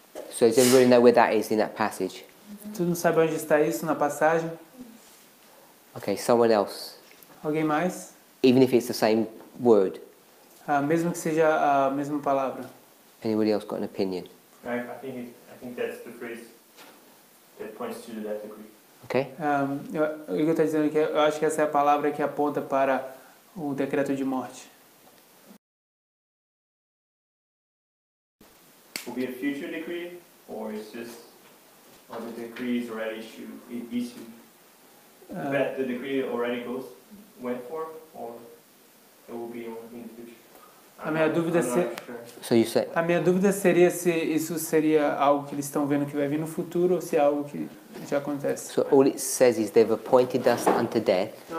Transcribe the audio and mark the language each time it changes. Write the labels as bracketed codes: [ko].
[en] So does everybody know where that is in that passage? [pt] Tu não sabe onde está isso na passagem? [en] Okay, someone else. [pt] Alguém mais? [en] Even if it's the same word. [pt] Mesmo que seja a mesma palavra. [en] Anybody else got an opinion? I think that's the phrase that points to that decree. Okay. [pt] O Igor está dizendo que eu acho que essa é a palavra que aponta para o decreto de morte. [en] Will be a future decree, or is this, or the decree is already issued? That the decree already went for, or it will be in the future? [pt] A minha dúvida [en] So you say. [pt] A minha dúvida seria se isso seria algo que eles estão vendo que vai vir no futuro ou se é algo que já acontece. [en] So all it says is they've appointed us unto death.